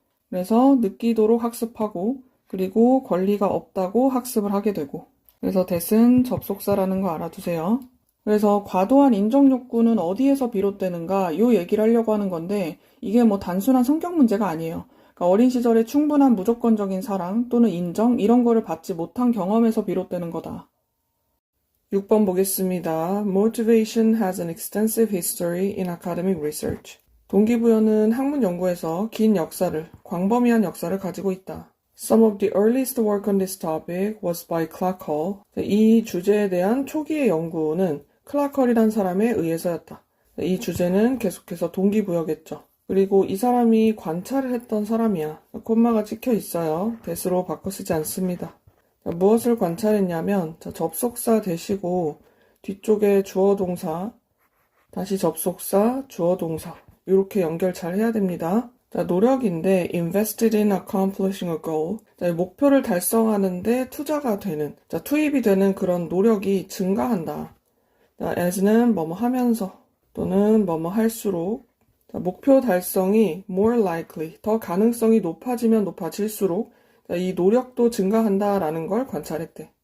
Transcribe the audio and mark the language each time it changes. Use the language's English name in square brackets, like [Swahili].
[Korean] 그래서 느끼도록 학습하고 그리고 권리가 없다고 학습을 하게 되고, 그래서 that은 접속사라는 거 알아두세요. 그래서 과도한 인정욕구는 어디에서 비롯되는가 이 얘기를 하려고 하는 건데 이게 단순한 성격 문제가 아니에요. 그러니까 어린 시절에 충분한 무조건적인 사랑 또는 인정 이런 거를 받지 못한 경험에서 비롯되는 거다. 6번 보겠습니다. [English] Motivation has an extensive history in academic research. [Korean] 동기부여는 학문 연구에서 긴 역사를, 광범위한 역사를 가지고 있다. [English] Some of the earliest work on this topic was by Clark Hall. [Korean] 이 주제에 대한 초기의 연구는 클라컬이란 사람에 의해서였다. 이 주제는 계속해서 동기부여겠죠. 그리고 이 사람이 관찰을 했던 사람이야. 콤마가 찍혀 있어요. that으로 바꿔 쓰지 않습니다. 자, 무엇을 관찰했냐면 자, 접속사 대시고 뒤쪽에 주어 동사, 다시 접속사, 주어 동사 이렇게 연결 잘 해야 됩니다. 자, 노력인데 [English] invested in accomplishing a goal. [Korean] 자, 목표를 달성하는데 투자가 되는, 자, 투입이 되는 그런 노력이 증가한다. 자, as는 뭐뭐 하면서 또는 뭐뭐 할수록 자, 목표 달성이 [English] more likely, [Korean] 더 가능성이 높아지면 높아질수록 자, 이 노력도 증가한다라는 걸 관찰했대.